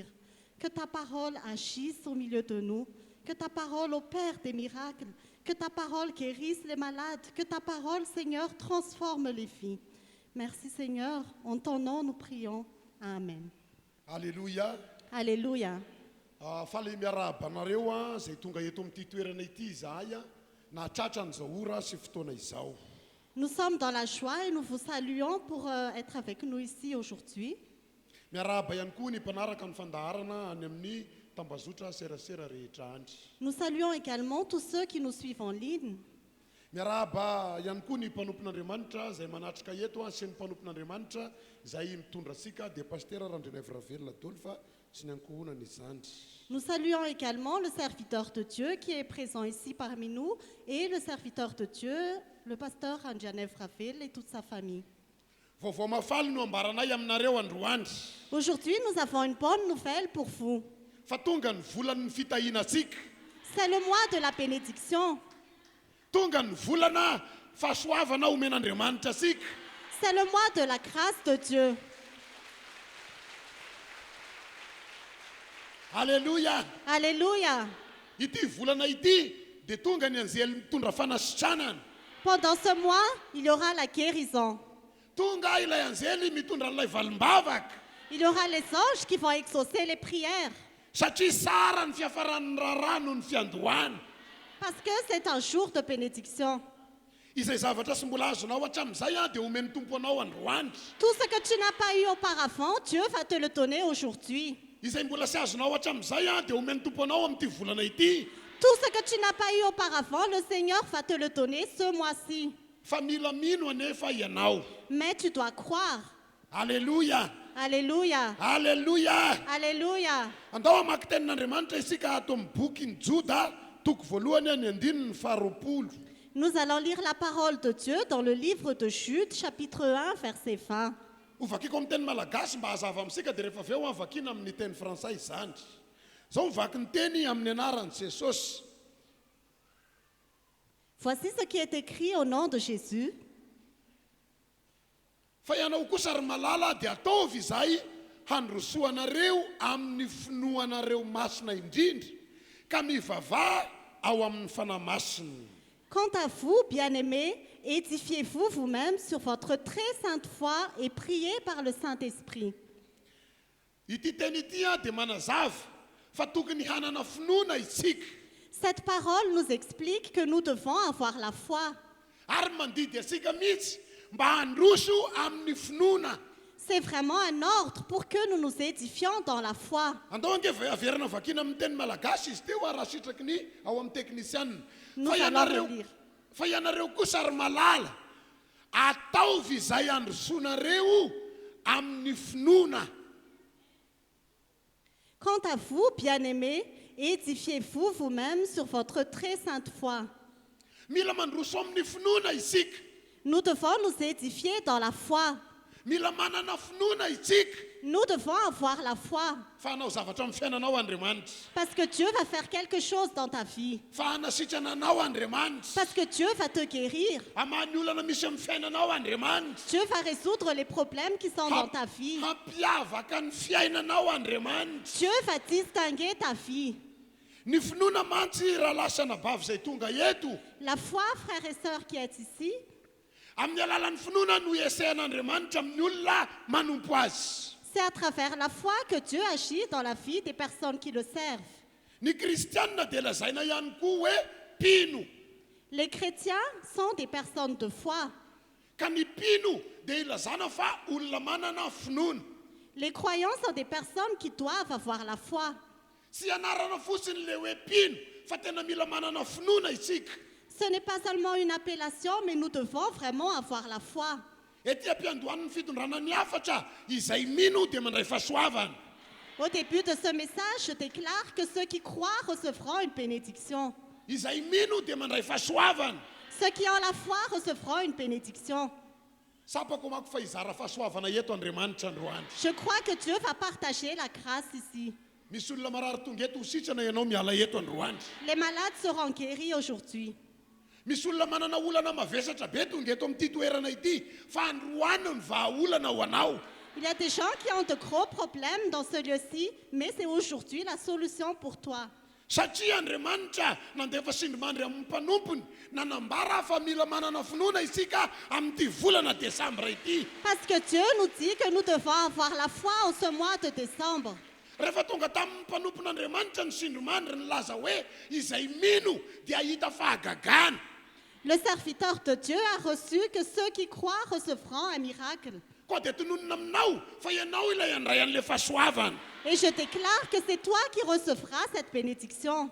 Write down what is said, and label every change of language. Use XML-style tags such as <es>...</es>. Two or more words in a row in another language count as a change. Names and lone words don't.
<fr>Que ta parole agisse au milieu de nous, que ta parole opère des miracles, que ta parole guérisse les malades, que ta parole, Seigneur, transforme les vies. Merci, Seigneur. En ton nom, nous prions. Amen. Alléluia. Alléluia.</fr> <mg>Faly miarabanareo a zay tonga eto amin'ity toerana ity izahay a nahatratra an'izao ora sy fotoana izao.</mg> <fr>Nous sommes dans la joie et nous vous saluons pour être avec nous ici aujourd'hui.</fr> <mg>Miarahaba ihany koa ny mpanaraka ny fandaharana any amin'ny tambazotra serasera rehetra andry.</mg> <fr>Nous saluons également tous ceux qui nous suivent en ligne.</fr> <mg>Miarahaba ihany koa ny mpanompon'Andriamanitra izay manatrika eto a sy ny mpanompon'Andriamanitra izay mitondra sika dia pasteur Randrinay Vravelona Dolfa sy ny ankohonany izany.</mg> <fr>Nous saluons également le serviteur de Dieu qui est présent ici parmi nous et le serviteur de Dieu, le pasteur Randrinay Vravelona et toute sa famille.</fr> <mg>Vaovao mafaly no ambaranay aminareo androany.</mg> <fr>Aujourd'hui, nous avons une bonne nouvelle pour vous.</fr> <mg>Fa tonga ny volan'ny fitahiantsika.</mg> <fr>C'est le mois de la bénédiction.</fr> <mg>Tonga ny volana fahasoavana omen'Andriamanitra sika.</mg> <fr>C'est le mois de la grâce de Dieu. Alléluia. Alléluia.</fr> <mg>Ity volana ity dia tonga ny anjely mitondra fanasitranana.</mg> <fr>Pendant ce mois, il y aura la guérison.</fr> <mg>Tonga ilay anjely mitondra ilay valimbavaka.</mg> <fr>Il y aura les anges qui vont exaucer les prières.</fr> <mg>Satria sara ny fiafaran'ny raharaha noho ny fiandohana.</mg> <fr>Parce que c'est un jour de bénédiction.</fr> <mg>Izay zavatra sy mbola azonao hatramin'izay a dia omeny tompo anao androany.</mg> <fr>Tout ce que tu n'as pas eu auparavant, Dieu va te le donner aujourd'hui.</fr> <mg>Izay mbola sy azonao hatramin'izay a dia omeny tompo anao amin'ity volana ity.</mg> <fr>Tout ce que tu n'as pas eu auparavant, le Seigneur va te le donner ce mois-ci.</fr> <mg>Fa mila mino anefa ianao.</mg> <fr>Mais tu dois croire. Alléluia. Alléluia. Alléluia. Alléluia.</fr> <mg>Andao amaky tenin'Andriamanitra isika ato amin'ny boky ny Joda, toko voalohany any andininy faharoapolo.</mg> <fr>Nous allons lire la parole de Dieu dans le livre de Jude, chapitre 1, verset 20.</fr> <mg>Ovakiko amin'ny teny malagasy mba hazava amintsika dia rehefa avy eo avakina amin'ny teny frantsay izany. Zao mivaky ny teny amin'ny anaran'i Jesosy.</mg> <fr>Voici ce qui est écrit au nom de Jésus.</fr> <mg>Fa ianao kosa ry malala dia ataovy izay handrosoanareo amin'ny finoanareo masina indrindra ka mivavaha ao amin'ny fanahy masina.</mg> <fr>Quant à vous, bien-aimés, édifiez-vous vous-même sur votre très sainte foi et priez par le Saint-Esprit.</fr> <mg>Ity teny ity a dia manazava fa tokony hanana finoana isika.</mg> <fr>Cette parole nous explique que nous devons avoir la foi.</fr> <mg>Ary mandidy asika mihitsy mba handroso amin'ny finoana.</mg> <fr>C'est vraiment un ordre pour que nous nous édifions dans la foi.</fr> <mg>Andao ange averina vakina amin'ny teny malagasy izy teo raha sitraky ny ao amin'ny teknisianina.</mg> <fr>Nous allons le lire.</fr> <mg>Fa ianareo kosa ry malala ataovy izay handrosonareo amin'ny finoana.</mg> <fr>Quant à vous, bien-aimés, édifiez-vous vous-même sur votre très sainte foi.</fr> <mg>Mila mandroso amin'ny finoana isika.</mg> <fr>Nous devons nous édifier dans la foi.</fr> <mg>Mila manana finoana isika.</mg> <fr>Nous devons avoir la foi.</fr> <mg>Fa hanao zavatra amin'ny fiainanao Andriamanitra.</mg> <fr>Parce que Dieu va faire quelque chose dans ta vie.</fr> <mg>Fa hanasitrana anao Andriamanitra.</mg> <fr>Parce que Dieu va te guérir.</fr> <mg>Hamany olana misy amin'ny fiainanao Andriamanitra.</mg> <fr>Dieu va résoudre les problèmes qui sont dans ta vie.</fr> <mg>Hampiavaka ny fiainanao Andriamanitra.</mg> <fr>Dieu va distinguer ta vie.</fr> <mg>Ny finoana mantsy raha lasana bavy izay tonga eto.</mg> <fr>La foi, frères et sœurs qui êtes ici,</fr> <mg>Amin'ny alalan'ny finoana no esehan'Andriamanitra amin'ny olona manompo azy.</mg> <fr>c'est à travers la foi que Dieu agit dans la vie des personnes qui le servent.</fr> <mg>Ny kristianina dia lazaina ihany koa hoe mpino.</mg> <fr>Les chrétiens sont des personnes de foi.</fr> <mg>Ka ny mpino dia ilazana fa olona manana finoana.</mg> <fr>Les croyants sont des personnes qui doivent avoir la foi.</fr> <mg>Sy anarana fotsiny le hoe mpino fa tena mila manana finoana isika.</mg> <fr>Ce n'est pas seulement une appellation, mais nous devons vraiment avoir la foi.</fr> <mg>Ety ampiandohan'ny fitondrana ny hafatra izay mino dia mandray fahasoavana.</mg> <fr>Au début de ce message, je déclare que ceux qui croient recevront une bénédiction.</fr> <mg>Izay mino dia mandray fahasoavana.</mg> <fr>Ceux qui ont la foi recevront une bénédiction.</fr> <mg>Sapako mako fa hizara fahasoavana eto Andriamanitra androany.</mg> <fr>Je crois que Dieu va partager la grâce ici.</fr> <mg>Misy olona marary tonga eto ho sitrana ianao miala eto androany.</mg> <fr>Les malades seront guéris aujourd'hui.</fr> <mg>Misy olona manana olana mavesatra be tonga eto amin'ity toerana ity fa androany ny vahaolana ho anao.</mg> <fr>Il y a des gens qui ont de gros problèmes dans ce lieu-ci, mais c'est aujourd'hui la solution pour toi.</fr> <mg>satria Andriamanitra nandefa sindrimandry amin'ny mpanompony nanambara fa mila manana finoana isika amin'ity volana Desambra ity.</mg> <fr>Parce que Dieu nous dit que nous devons avoir la foi en ce mois de décembre.</fr> <mg>Rehefa tonga tamin'ny mpanompon'Andriamanitra ny sindrimandry nilaza hoe izay mino dia hita fahagagana.</mg> <fr>Le serviteur de Dieu a reçu que ceux qui croient recevront un miracle.</fr> <mg>Koa dia tononona aminao fa ianao ilay handray an'le fahasoavana.</mg> <fr>Et je déclare que c'est toi qui recevras cette bénédiction.</fr>